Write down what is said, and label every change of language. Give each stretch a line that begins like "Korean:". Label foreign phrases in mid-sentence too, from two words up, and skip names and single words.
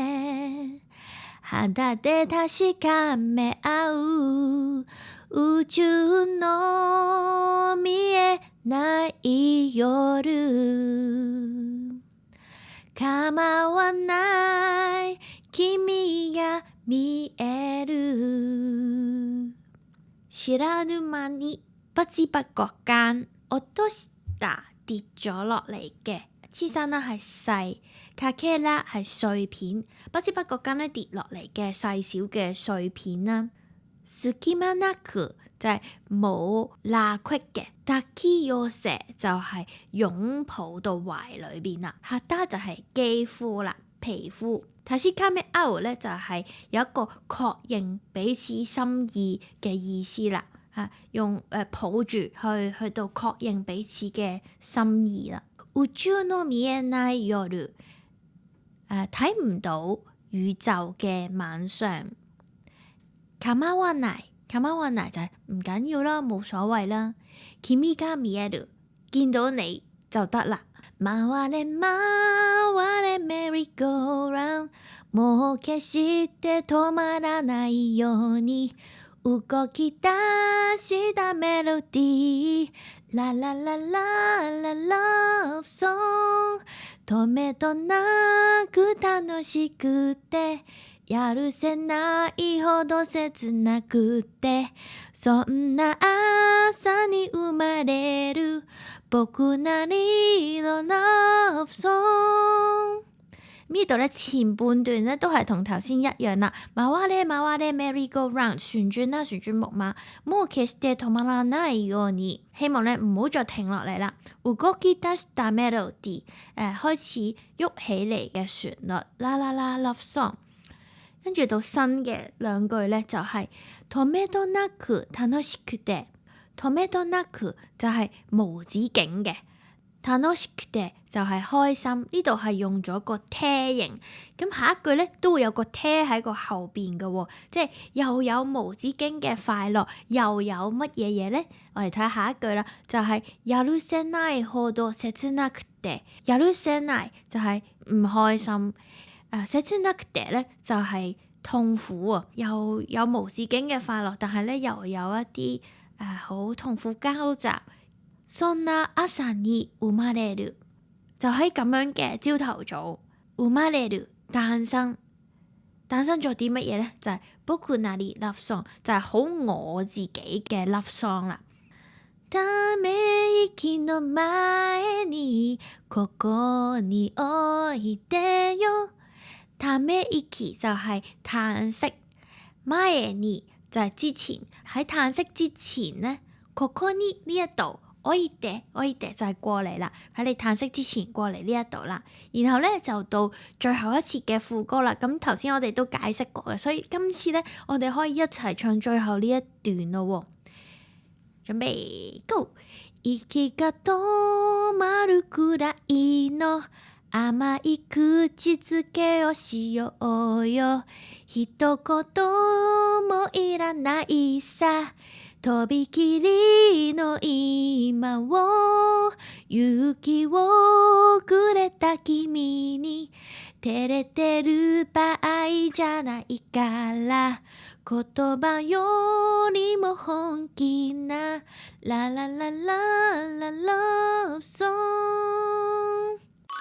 Japanese: 肌で確かめ合う宇宙の見えない夜構わない君が見える。知らぬ間に
Cantonese: 不知不覺間，落とした跌咗落嚟嘅，小さな係細，かけら係碎片，不知不覺間咧跌落嚟嘅細小嘅碎片啦。
Japanese: 隙間なく
Cantonese: 就係冇罅隙嘅，抱き寄せ就係擁抱到懷裏邊啦，肌就係肌膚啦，皮膚。確かめ合う咧就係有一個確認彼此心意嘅意思啦，用抱住去到確認彼此嘅心意啦。
Japanese: 宇宙の見えない夜，
Cantonese: 睇唔到宇宙嘅晚上。構わない就係唔緊要啦，冇所謂啦。
Japanese: 君が見える，
Cantonese: 見到你就得啦。
Japanese: 回れ回れメリーゴーラウンド，もう決して止まらないように動き出したメロディー。ララララララブソング，止めどなく楽しくてやるせないほど切なくて、そんな朝に生まれる僕なりのラブソング。
Cantonese: 呢度咧前半段咧都係同頭先一樣啦，
Japanese: 回れ回れ
English: merry go round，
Cantonese: 旋轉啦，旋轉木馬，
Japanese: もう決して止まらないように，
Cantonese: 希望咧唔好再停落嚟啦。
Japanese: 動き出したメロディー，
Cantonese: 開始喐起嚟嘅旋律，啦啦啦
English: love song。
Cantonese: 跟住到新嘅兩句咧就係
Japanese: 止めどなく楽しくて，
Cantonese: 止めどなく就係無止境嘅，楽しくて就係開心。呢度係用咗個て形，咁下一句咧都會有個て喺個後邊嘅喎，即係又有無止境嘅快樂，又有乜嘢嘢咧？我哋睇下一句啦，就係
Japanese: やるせないほど切なくて，
Cantonese: やるせない就係唔開心。切なくて咧就係痛苦啊，又有無止境嘅快樂，但係咧又有一啲好痛苦交集。
Japanese: そんな朝に生まれる，
Cantonese: 就喺咁樣嘅朝頭早，生まれる誕生咗啲乜嘢咧？就係
Japanese: 僕なり
English: love song，
Cantonese: 就係好我自己嘅
English: love song
Cantonese: 啦。
Japanese: ため息の前にここに置いてよ。
Cantonese: ため息就係嘆息，前に就係之前，喺嘆息之前呢，ここに呢一度，置いて就係過嚟啦，喺你嘆息之前過嚟呢一度啦。然後咧就到最後一次嘅副歌啦。咁頭先我哋都解釋過啦，所以今次咧我哋可以一齊唱最後呢一段咯。準備 Go！
Japanese: 息が止まるくらいの甘い口づけをしようよ。一言もいらないさ。とびきりの今を勇気をくれた君に照れてる場合じゃないから言葉よりも本気なララララララブソング